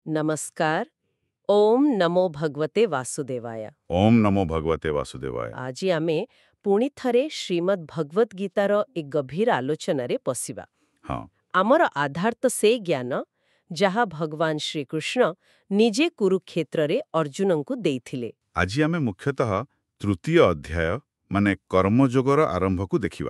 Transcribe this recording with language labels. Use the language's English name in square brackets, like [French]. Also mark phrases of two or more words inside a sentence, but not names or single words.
[Sanskrit] नमस्कार। ओम नमो भगवते वासुदेवाय। ओम नमो भगवते वासुदेवाय। [Odia] ଆଜି ଆମେ ପୁଣି ଥରେ ଶ୍ରୀମଦ୍ ଭଗବତ୍ ଗୀତାର ଏ ଗଭୀର ଆଲୋଚନାରେ ପଶିବା। ହଁ ଆମର ଆଧାର ତ ସେଇ ଜ୍ଞାନ ଯାହା ଭଗବାନ ଶ୍ରୀକୃଷ୍ଣ ନିଜେ କୁରୁକ୍ଷେତ୍ରରେ ଅର୍ଜୁନଙ୍କୁ ଦେଇଥିଲେ। ଆଜି ଆମେ ମୁଖ୍ୟତଃ ତୃତୀୟ ଅଧ୍ୟାୟ ମାନେ କର୍ମଯୋଗର ଆରମ୍ଭକୁ ଦେଖିବା।